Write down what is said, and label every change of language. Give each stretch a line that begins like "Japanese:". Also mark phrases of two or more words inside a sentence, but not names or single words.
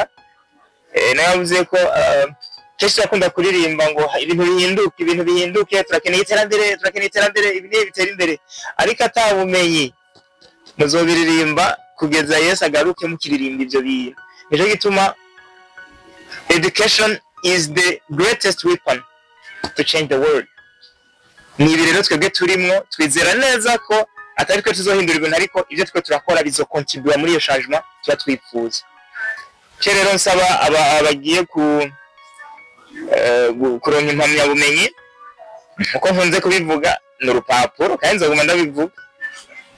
Rundi: Nayavuze ko cyese akunda kuririmba ngo ibintu bihinduke, turakeneye iterambere, ibintu bitera imbere, ariko atabumenyi muzobiririmba kugeza Yesu agaruke mukiririmba ivyo bintu. Nico gituma
English: education is the greatest weapon to change the world.
Rundi: Ni rero twebwe turimwo twizera neza ko atari twe tuzohindura ibintu, ariko ivyo twe turakora bizokontribua muri iyo changement tuba twifuza. Rero nsaba abagiye kuronka impamya bumenyi uko nkunze kubivuga n'urupapuro kandi nzaguma ndabivuga.